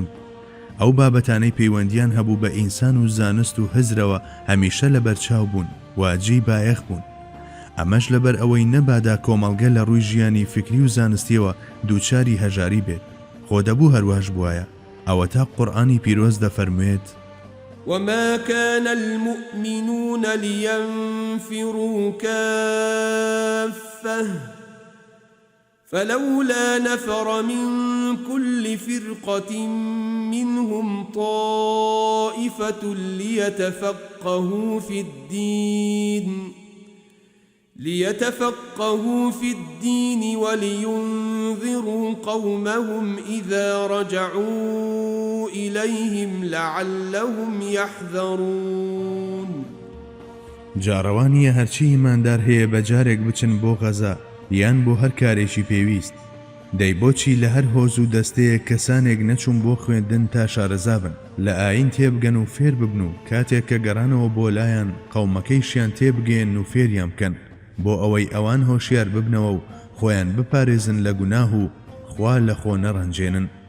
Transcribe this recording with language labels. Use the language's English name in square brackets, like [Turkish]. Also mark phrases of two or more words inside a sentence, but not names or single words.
[Central Kurdish] ئەو بابەتانەی پەیوەندیان هەبوو بە ئینسان و زانست و هزرەوە هەمیشە لە بەرچاو بوون، واجی بایەخ بوون. ئەمەش لەبەر ئەوەی نەبادا کۆمەڵگە لە ڕووی ژیانی فکری و زانستیەوە دووچاری هەژاری بێت. خۆ دەبوو هەروەش بوایە. ئەوە تا قورئانی پیرۆز دەفەرموێت: [Arabic] وما كان المؤمنون لينفروا كافة فلولا نفر من كل فرقة منهم طائفة ليتفقهوا في الدين ولينذروا قومهم إذا رجعوا إليهم لعلهم يحذرون. [Central Kurdish] جاڕەوانیە هەرچی ئیماندار هەیە بە جارێک بچن بۆ غەزا یان بۆ هەر کارێکی پێویست. دەی بۆچی لە هەر هۆز و دەستەیە کەسانێک نەچوون بۆ خوێندن تا شارەزا بن، لە ئاین تێبگەن و فێر ببن و کاتێک کە گەڕانەوە بۆ لایەن قەومەکەیشیان تێبگەن و فێریان بکەن بۆ ئەوەی ئەوان هۆشیار ببنەوە و خۆیان بپارێزن لە گوناه و خوا لە خۆ نەڕەنجێنن.